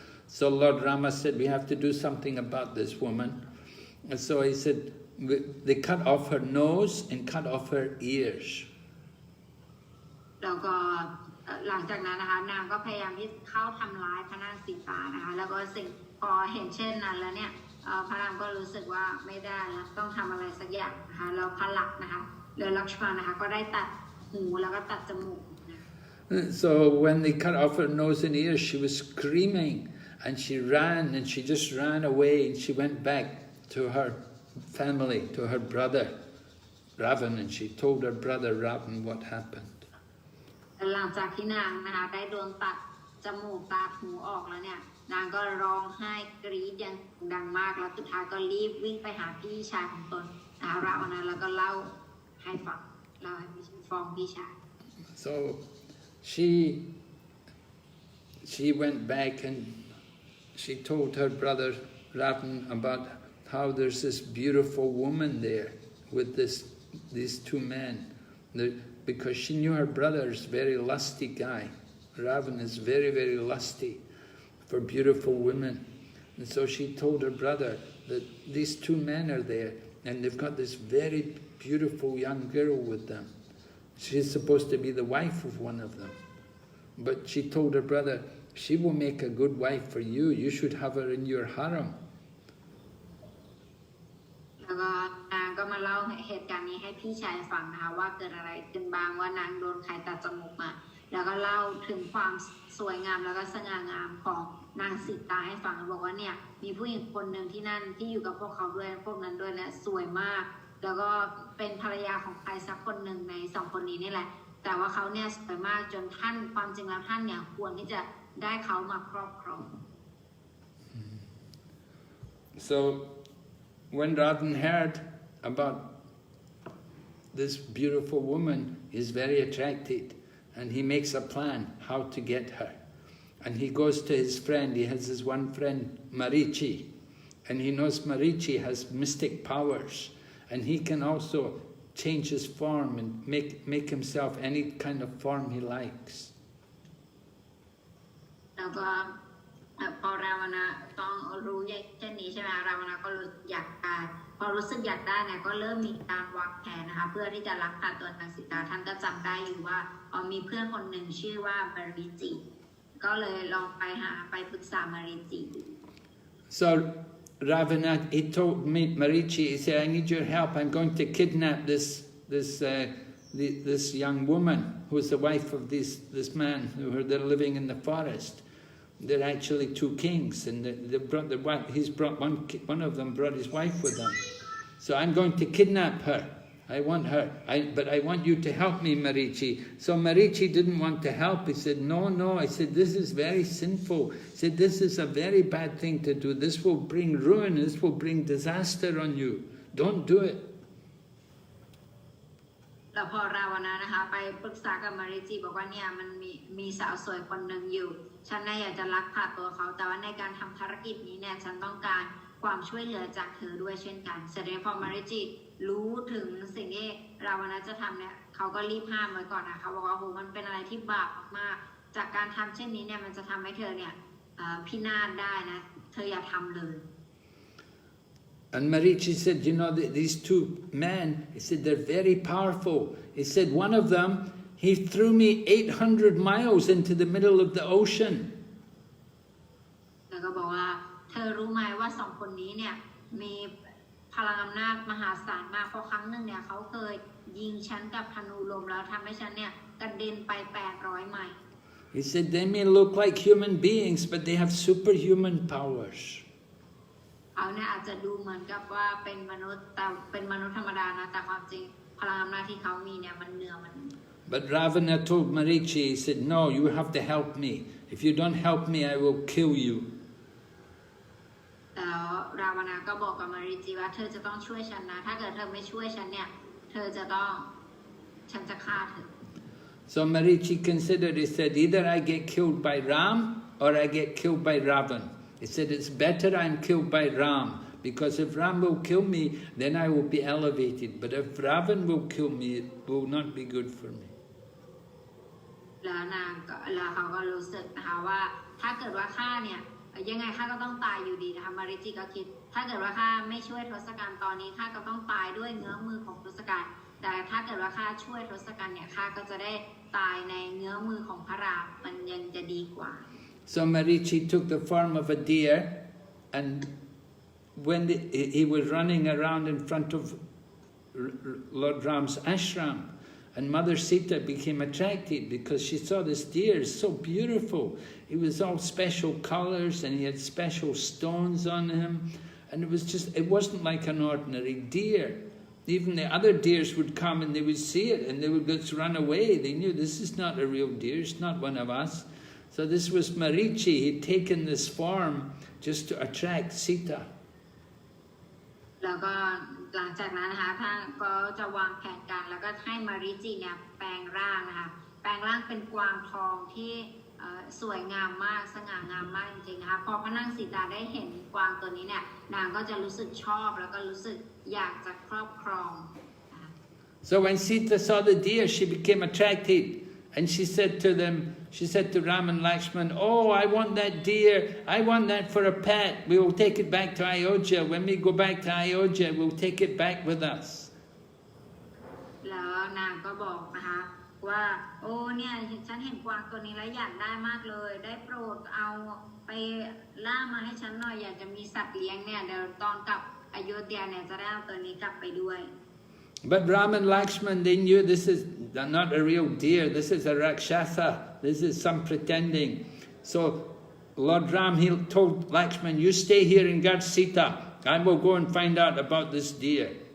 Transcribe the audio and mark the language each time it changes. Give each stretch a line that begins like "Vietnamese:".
English: So Lord Rama said, we have to do something about this woman. And so he said, they cut off her nose and cut off her ears.
Thai: แล้วก็หลังจากนั้นนะคะนางก็พยายามที่เข้าทำร้ายพระนางสีตานะคะแล้วก็พอเห็นเช่นนั้นแล้วเนี่ยพระรามก็รู้สึกว่าไม่ได้แล้วต้องทำอะไรสักอย่างนะคะแล้วพระลักษณ์นะคะหรือลักษมณนะคะก็ได้ตัดหูแล้วก็ตัดจมูก
English: So when they cut off her nose and ears, she was screaming, and she ran, and she just ran away, and she went back to her family, to her brother Ravan, and she told her brother Ravan what happened.
Thai: หลังจากที่นางนะคะได้โดนตัดจมูกตัดหูออกแล้วเนี่ยนางก็ร้องไห้กรี๊ดอย่างดังมากแล้วสุดท้ายก็รีบวิ่งไปหาพี่ชายของตนนะคะราวันนั้นแล้วก็เล่าให้ฟังเล่าให้ฟ้องพี่ชาย
English: So she went back and she told her brother Ravan about how there's this beautiful woman there with these two men. Because she knew her brother is a very lusty guy. Ravan is very, very lusty for beautiful women. And so she told her brother that these two men are there and they've got this very beautiful young girl with them. She's supposed to be the wife of one of them. But she told her brother, she will make a good wife for you. You should have her in your harem.
Thai: แล้วก็นางก็มาเล่าเหตุการณ์นี้ให้พี่ชายฟังนะคะว่าเกิดอะไรขึ้นบ้างว่านางโดนใครตัดจมูกมาแล้วก็เล่าถึงความสวยงามแล้วก็สง่างามของนางสีตาให้ฟังบอกว่าเนี่ยมีผู้หญิงคนหนึ่งที่นั่นที่อยู่กับพวกเขาด้วยพวกนั้นด้วยเนี่ยสวยมากแล้วก็เป็นภรรยาของใครสักคนหนึ่งในสองคนนี้นี่แหละแต่ว่าเขาเนี่ยสวยมากจนท่านความจริงแล้วท่านเนี่ยควรที่จะได้เขามาครอบครอง
English: So when Ravan heard about this beautiful woman, he's very attracted, and he makes a plan how to get her. And he goes to his friend, he has his one friend, Marichi, and he knows Marichi has mystic powers, and he can also change his form and make himself any kind of form he likes.
Thai: แล้วก็พอราวนะต้องรู้เช่นนี้ใช่ไหมราวนะก็อยากได้พอรู้สึกอยากได้เนี่ยก็เริ่มมีการวางแผนนะคะเพื่อที่จะลักพาตัวนางสีตาท่านก็จำได้อยู่ว่ามีเพื่อนคนหนึ่งชื่อว่ามาริจิก็เลยลองไปปรึกษามาริจิ
English: So Ravana, he told me, Marichi, he said, I need your help. I'm going to kidnap this this young woman who was the wife of this man they're living in the forest. They're actually two kings, and they brought the wife. He's brought one of them brought his wife with him. So I'm going to kidnap her. I want her, but I want you to help me, Marichi. So Marichi didn't want to help. He said, no. I said, this is very sinful. He said, this is a very bad thing to do. This will bring ruin. This will bring disaster on you. Don't do it.
Thai: แล้วพอราวณะนะคะไปปรึกษากับมาริจิบอกว่าเนี่ยมันมีสาวสวยคนหนึ่งอยู่ฉันน่ะอยากจะลักพาตัวเขาแต่ว่าในการทำภารกิจนี้เนี่ยฉันต้องการความช่วยเหลือจากเธอด้วยเช่นกันเสร็จแล้วพอมาริจิรู้ถึงสิ่งที่ราวณะจะทำเนี่ยเขาก็รีบห้ามไว้ก่อนนะเขาบอกว่าโหมันเป็นอะไรที่บาปมากๆจากการทำเช่นนี้เนี่ยมันจะทำให้เธอเนี่ยพินาศได้นะเธออย่าทำเลย
English: And Marichi said, you know, these two men, he said, they're very powerful. He said, one of them, he threw me 800 miles into the middle of the ocean.
Thai: แล้วก็บอกว่าเธอรู้ไหมว่าสองคนนี้เนี่ยมีพลังอำนาจมหาศาลมากเพราะครั้งหนึ่งเนี่ยเขาเคยยิงฉันกับธนูลมแล้วทำให้ฉันเนี่ยกระเด็นไป800ไมล์
English: He said, they may look like human beings, but they have superhuman powers.
Thai: เขาเนี่ยอาจจะดูเหมือนกับว่าเป็นมนุษย์แต่เป็นมนุษย์ธรรมดานะแต่ความจริงพลังอำนาจที่เขามีเนี่ยมันเหนือมัน
English: But Ravana told Marichi, he said, no, you have to help me. If you don't help me, I will kill you.
Thai: แล้วราวณะก็บอกกับมาริจิว่าเธอจะต้องช่วยฉันนะถ้าเกิดเธอไม่ช่วยฉันเนี่ยเธอจะต้องฉันจะฆ่าเธอ
English: So Marichi considered, he said, either I get killed by Ram or I get killed by Ravan. He said, it's better I'm killed by Ram, because if Ram will kill me, then I will be elevated. But if Ravan will kill me, it will not be good for me.
Thai: แล้วเขาก็รู้สึกนะคะว่าถ้าเกิดว่าข้าเนี่ยยังไงข้าก็ต้องตายอยู่ดีนะคะมาริจิก็คิดถ้าเกิดว่าข้าไม่ช่วยทศกัณฐ์ตอนนี้ข้าก็ต้องตายด้วยเงื้อมือของทศกัณฐ์แต่ถ้าเกิดว่าข้าช่วยทศกัณฐ์เนี่ยข้าก็จะได้ตายในเงื้อมือของพระรามมันยังจะดีกว่า
English: So Marichi took the form of a deer, and when he was running around in front of Lord Ram's ashram, and Mother Sita became attracted because she saw this deer, so beautiful. It was all special colors and he had special stones on him, and it wasn't like an ordinary deer. Even the other deers would come and they would see it and they would just run away. They knew this is not a real deer, it's not one of us. So this was Marichi. He'd taken this form just to attract Sita.
Thai: แล้วก็หลังจากนั้นนะคะท่านก็จะวางแผนการแล้วก็ให้มาริจิเนี่ยแปลงร่างนะคะแปลงร่างเป็นกวางทองที่สวยงามมากสง่างามมากจริงๆนะคะพอพระนางสีตาได้เห็นกวางตัวนี้เนี่ยนางก็จะรู้สึกชอบแล้วก็รู้สึกอยากจะครอบครอง
English: So when Sita saw the deer, she became attracted, and she said to Ram and Lakshman, "Oh, I want that deer. I want that for a pet. We will take it back to Ayodhya. When we go back to Ayodhya, we'll take it back with us."
Thai: แล้วนางก็บอกนะคะว่าโอ้เนี่ยฉันเห็นกวางตัวนี้แล้วอยากได้มากเลยได้โปรดเอาไปล่ามาให้ฉันหน่อยอยากจะมีสัตว์เลี้ยงเนี่ยเดี๋ยวตอนกลับอโยธยาเนี่ยจะได้เอาตัวนี้กลับไปด้วย
English: But Ram and Lakshman, they knew this is not a real deer. This is a rakshasa. This is some pretending. So Lord Ram, he told Lakshman, "You stay here and guard Sita. I will go and find out about this deer."